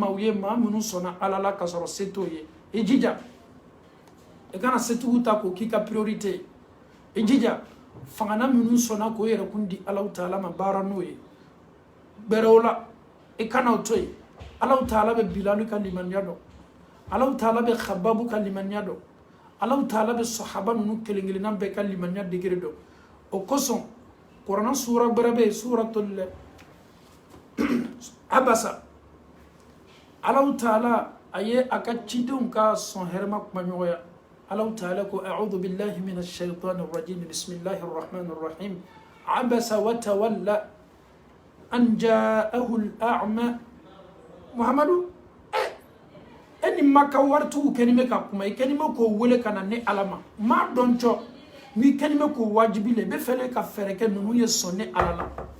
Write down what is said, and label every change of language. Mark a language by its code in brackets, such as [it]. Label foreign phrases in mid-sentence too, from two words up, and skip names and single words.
[bm] maaw ye maa minnu sɔnna ala la ka sɔrɔ se t'o ye i jija i kana setigiw ta k'o k'i ka priorité ye i jija fangana minnu sɔnna k'o yɛrɛ kun di alaw taala ma baara n'o ye bɛrɛw la i kana o to yen alaw taala bɛ bilali ka limaniya dɔn alaw taala bɛ khababu ka limaniya dɔn alaw taala bɛ sahaba ninnu kelen kelenna bɛɛ ka limaniya degere dɔn o kosɔn kuranɛ suura bɛrɛ bɛ yen suuratul abasa alaw taala a ye a ka cidenw ka sɔn hɛrɛma kumaɲɔgɔnya alaw taala ko [ar] أعوذ بالله من الشيطان الرجيم بسم الله الرحمن الرحيم عبس وتولى أن جاءه الأعمى [bm] muhammadu e ni maka wartigiw kɛlen bɛ ka kuma i kɛlen bɛ k'o wele ka na ne ala ma maa dɔn cɔ n'i kɛlen bɛ k'o wajibi la i bɛ fɛlɛ ka fɛɛrɛ kɛ ninnu ye sɔn ne ala la